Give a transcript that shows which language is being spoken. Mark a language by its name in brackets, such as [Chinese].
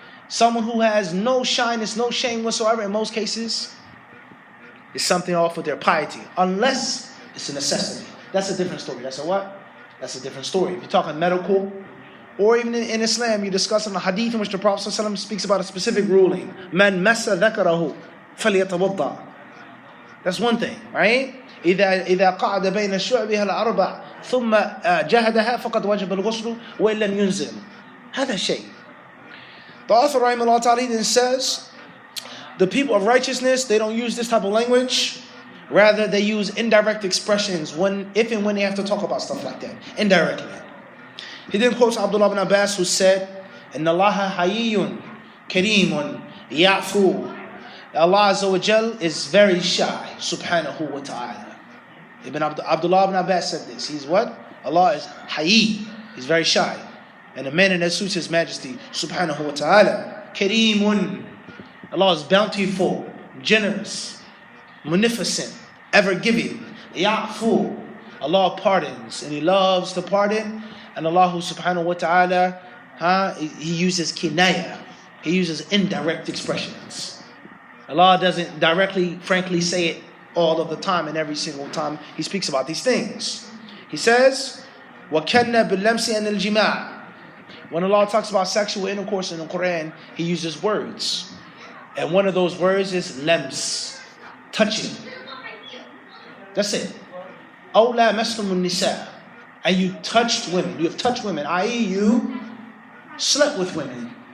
[English] Someone who has no shyness, no shame whatsoever in most cases, is something off with their piety. Unless it's a necessity. That's a different story. That's a what? That's a different story. If you're talking medical, or even in Islam, you discuss in a hadith in which the Prophet ﷺ speaks about a specific ruling. [Arabic] Man massa dhakarahu falyatawadda. [English] That's one thing, right? [Arabic] إذا قعد بين شعبها الأربع ثم جهدها فقد وجب الغسل وإن لم ينزل. هذا شيء. [English] The author rahimahullah ta'ala then says, the people of righteousness, they don't use this type of language. Rather, they use indirect expressions if and when they have to talk about stuff like that, indirectly. He then quotes Abdullah ibn Abbas, who said, [Arabic] "Inna Allaha hayyun kareemun ya'fu." [English] Allah Azza wa Jal is very shy, subhanahu wa ta'ala. Abdullah ibn Abbas said this. He's what? Allah is hayy. He's very shy. And a man that suits His Majesty, subhanahu wa ta'ala. Kareemun. Allah is bountiful, generous, munificent, ever giving. Ya'fu. Allah pardons, and He loves to pardon. And Allah subhanahu wa ta'ala, He uses kinaya. He uses indirect expressions. Allah doesn't directly, frankly say it all of the time and every single time He speaks about these things. [Arabic] He says, وَكَنَّ بِاللَّمْسِ أَنَ الْجِمَاعِ. [English] When Allah talks about sexual intercourse in the Quran, He uses words. And one of those words is lams, touching. That's it. [Arabic] أَوْ لَا مَسْلُمُ النِّسَاءِ. [English] And you touched women. You have touched women, i.e. you slept with women.